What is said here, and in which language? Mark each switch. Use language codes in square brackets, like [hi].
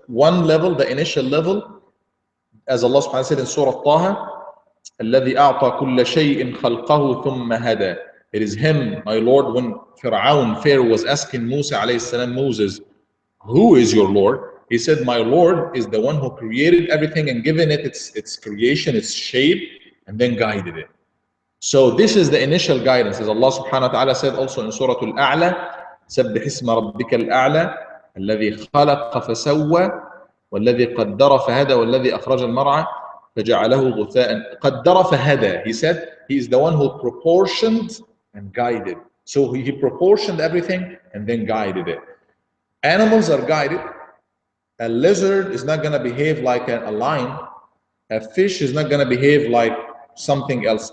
[en] One level, the initial level, as Allah subhanahu wa ta'ala said in Surah Taha, [ar] الذي أعطى كل شيء خلقه ثم هدى. [en] It is him, my Lord, when Pharaoh was asking Musa alayhi salam, Moses, who is your Lord? He said, my Lord is the one who created everything and given it its creation, its shape, and then guided it. So this is the initial guidance, as Allah subhanahu wa ta'ala said also in Surah Al-A'la, [ar] سبح اسم ربك الأعلى الذي خلق فسوى والذي قدر فهدى [en] والذي أخرج المرعى فجعله غثاء قدر فهدى. He said he is the one who proportioned and guided. So he proportioned everything and then guided it. Animals are guided. A lizard is not going to behave like a lion. A fish is not going to behave like something else.